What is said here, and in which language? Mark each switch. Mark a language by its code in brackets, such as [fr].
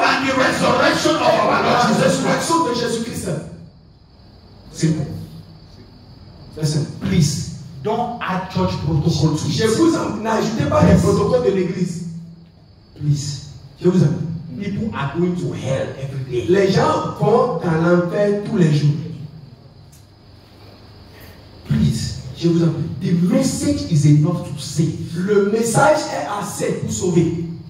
[en] and the resurrection of our Lord Jesus Christ. [fr] De Jésus-Christ. Simple. [en] Listen, please don't add church protocol to it. [fr] Je vous n'ajoutez pas les protocoles de l'église. Please. Je vous aime. [en] People are going to hell every day. [fr] Les gens vont dans l'enfer tous les jours. Please, je vous en prie. [en] The message is enough to save. [fr] Le message est assez pour sauver.